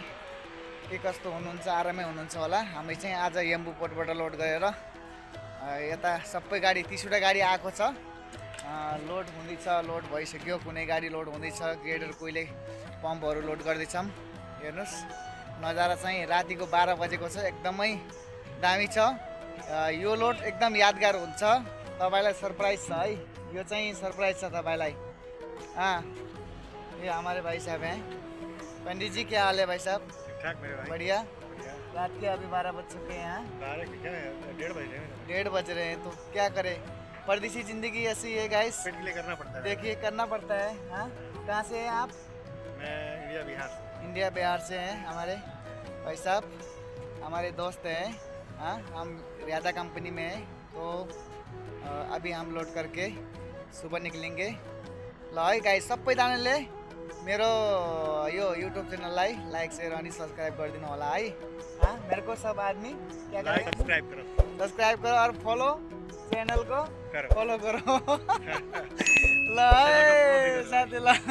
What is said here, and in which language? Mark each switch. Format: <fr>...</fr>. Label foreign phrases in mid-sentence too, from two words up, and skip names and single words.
<ne>के कस्तो हुनुहुन्छ, आरामै हुनुहुन्छ होला। हामी चाहिँ आज यम्बु पोर्टबाट लोड गरेर यता सबै गाडी 30वटा गाडी आएको छ, लोड हुँदैछ, लोड भइसक्यो। कुनै गाडी लोड हुँदैछ, ग्रेडर कोहीले पम्पहरू लोड गर्दैछौँ। हेर्नुहोस् नजारा चाहिँ रातिको 12 बजेको छ, एकदमै दामी छ। यो लोड एकदम यादगार हुन्छ, तपाईँलाई सरप्राइज छ है। यो चाहिँ सरप्राइज छ तपाईँलाई।</ne> <hi>ये हमारे भाई साहब हैं। पंडित जी क्या हाल है भाई साहब? ठीक ठाक मेरे भाई। बढ़िया। रात के अभी 12 बज चुके हैं यहाँ। 1:30 बज रहे हैं। 1:30 बज रहे हैं, तो क्या करें, परदेसी जिंदगी ऐसी है गाइस। पेट के लिए करना पड़ता है। देखिए करना पड़ता है। हाँ, कहाँ से हैं आप? मैं इंडिया बिहार से। इंडिया बिहार से हैं हमारे भाई साहब, हमारे दोस्त हैं। हाँ, हम रियादा कंपनी में हैं, तो अभी हम लोड करके सुबह निकलेंगे।</hi> <ne>ल है गाइस, सबैजनाले मेरो यो युट्युब च्यानललाई लाइक शेयर अनि सब्सक्राइब गरिदिनु होला है।</ne> <hi>हाँ, मेरे को सब आदमी क्या करें? सब्सक्राइब करो। सब्सक्राइब करो और फॉलो चैनल को करो। फॉलो करो।</hi> <ne>ल है साथी ल।</ne>